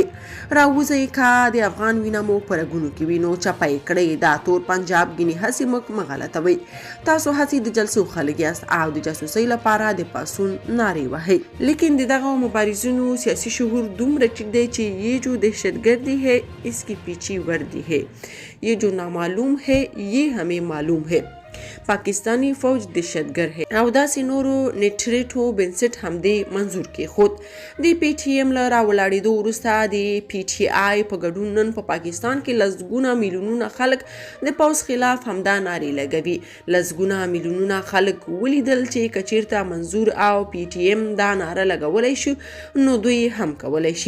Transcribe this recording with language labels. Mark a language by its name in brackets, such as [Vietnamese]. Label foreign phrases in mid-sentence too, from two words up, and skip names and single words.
[Pashto] راوځئ که د افغان وینه مو په رګونو کې وي نو چپه یې کړئ. دا تور پنجاب ګینې هسې موږ مه غلطوئ. تاسو هسې د جلسو خلک یاست او د جاسوسۍ لپاره د پاڅون نارې وهئ. لیکن د دغه مبارزینو سیاسي شعور دومره ټیټ دی چې [Urdu] یہ جو دهشتګردی ہے اس کی پیچھے وردی ہے، یہ جو نامعلوم ہے یہ ہمیں معلوم ہے، پاکستانی فوج دهشتګر ہے. [Pashto] او داسې نورو نیټریټو بنسټ همدې منظور کېښود. د پی ټی ایم له راولاړېدو وروسته د پی ټی آی په ګډون نن په پاکستان کې لسګونه میلیونونه خلک د پوځ خلاف همدا نارې لګوي. لسګونه میلیونونه خلک ولیدل چې که چیرته منظور او پی ټی ایم دا ناره لګولی شي نو دوی هم کولی شي.